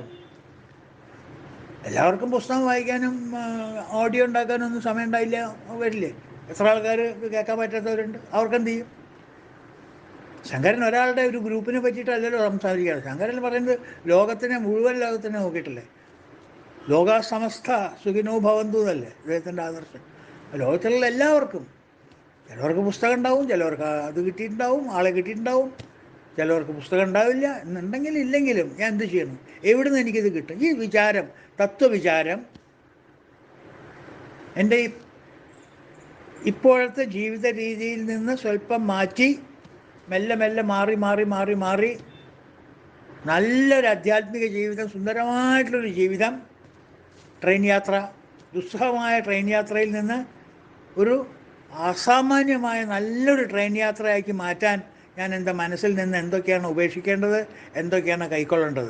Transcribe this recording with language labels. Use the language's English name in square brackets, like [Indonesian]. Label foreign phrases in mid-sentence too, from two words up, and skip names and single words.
[Malayalam] എല്ലാവർക്കും പുസ്തകം വായിക്കാനും ഓഡിയോ ഉണ്ടാക്കാനും ഒന്നും സമയം ഉണ്ടായില്ല, വരില്ലേ? എത്ര ആൾക്കാർ കേൾക്കാൻ പറ്റാത്തവരുണ്ട്? അവർക്കെന്ത് ചെയ്യും? ശങ്കരൻ ഒരാളുടെ ഒരു ഗ്രൂപ്പിനെ പറ്റിയിട്ടല്ലല്ലോ സംസാരിക്കുകയാണ്. ശങ്കരൻ പറയുന്നത് മുഴുവൻ ലോകത്തിനെ നോക്കിയിട്ടില്ലേ. [Sanskrit] ലോകാ സമസ്ത സുഖിനോ ഭവന്തു [Malayalam] എന്നല്ലേ അദ്ദേഹത്തിൻ്റെ ആദർശം. ലോകത്തിലുള്ള എല്ലാവർക്കും, ചിലവർക്ക് പുസ്തകം ഉണ്ടാവും, ചിലവർക്ക് അത് കിട്ടിയിട്ടുണ്ടാവും, ആളെ കിട്ടിയിട്ടുണ്ടാവും, ചിലവർക്ക് പുസ്തകം ഉണ്ടാവില്ല. എന്നുണ്ടെങ്കിലും ഇല്ലെങ്കിലും ഞാൻ എന്ത് ചെയ്യണം? എവിടുന്ന് എനിക്കിത് കിട്ടും? ഈ വിചാരം, തത്വവിചാരം എൻ്റെ ഇപ്പോഴത്തെ ജീവിത രീതിയിൽ നിന്ന് സ്വല്പം മാറ്റി മെല്ലെ മെല്ലെ മാറി മാറി മാറി മാറി നല്ലൊരു ആധ്യാത്മിക ജീവിതം, സുന്ദരമായിട്ടുള്ളൊരു ജീവിതം, ട്രെയിൻ യാത്ര, ദുസ്സഹമായ ട്രെയിൻ യാത്രയിൽ നിന്ന് ഒരു അസാമാന്യമായ നല്ലൊരു ട്രെയിൻ യാത്രയാക്കി മാറ്റാൻ ഞാൻ എൻ്റെ മനസ്സിൽ നിന്ന് എന്തൊക്കെയാണ് ഉപേക്ഷിക്കേണ്ടത്, എന്തൊക്കെയാണ് കൈക്കൊള്ളേണ്ടത്?